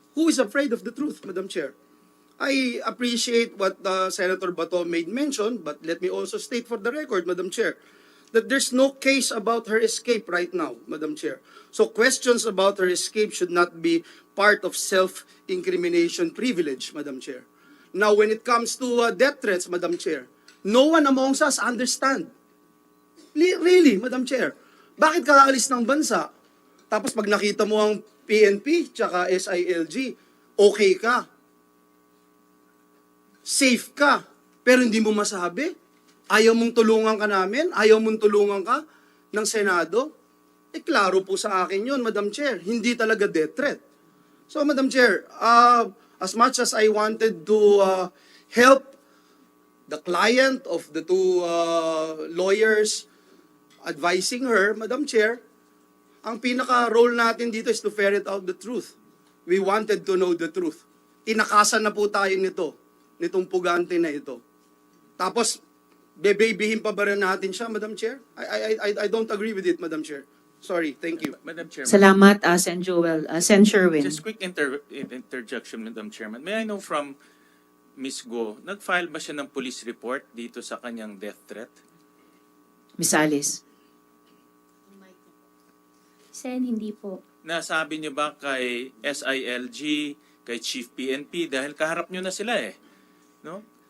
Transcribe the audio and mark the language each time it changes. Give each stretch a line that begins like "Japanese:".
English: Who is afraid of the truth, Madam Chair? I appreciate what Senator Bato made mention, but let me also state for the record, Madam Chair, that there's no case about her escape right now, Madam Chair. So questions about her escape should not be part of self-incrimination privilege, Madam Chair. Now, when it comes to death threats, Madam Chair, no one amongst us understand. Really,
Filipino: Madam Chair, bakit ka aalis ng bansa? Tapos pag nakita mo ang PNP tsaka SILG, okay ka. Safe ka. Pero hindi mo masabi. Ayaw mong tulungan ka namin? Ayaw mong tulungan ka ng Senado? Klaro po sa akin yun, Madam Chair. Hindi talaga death threat.
English: So, Madam Chair, as much as I wanted to help the client of the two lawyers advising her, Madam Chair,
Filipino: ang pinaka-role natin dito
English: is to ferret out the truth. We wanted to know the truth.
Filipino: Tinakasan na po tayo nitong pugante na ito. Tapos, bebebihin pa ba rin natin siya, Madam Chair?
English: I don't agree with it, Madam Chair. Sorry, thank you. Madam Chairman.
Filipino: Salamat, Sen. Joel. Sen. Sherwin.
English: Just quick interjection, Madam Chairman. May I know from Ms.
Filipino: Go, nag-file ba siya ng police report dito sa kanyang death threat?
English: Miss Alice.
Filipino: Sen, hindi po. Nasabi niyo ba kay SILG, kay Chief PNP, dahil kaharap niyo na sila eh. No?